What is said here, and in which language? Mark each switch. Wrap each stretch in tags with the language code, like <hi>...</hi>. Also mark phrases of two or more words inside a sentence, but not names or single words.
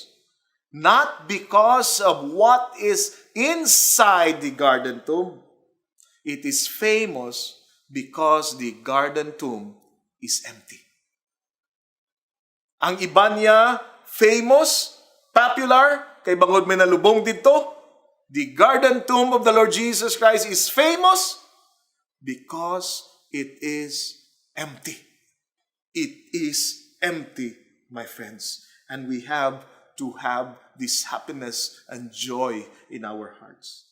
<en>Not because of what is inside the garden tomb. It is famous because the garden tomb is empty.</en> <hil>Ang iba niya,</hil> <en>famous, popular,</en> <hil>kay bangod may nalubong dito.</hil> <en>The garden tomb of the Lord Jesus Christ is famous because it is empty. It is empty, my friends. And we have to have this happiness and joy in our hearts.</en>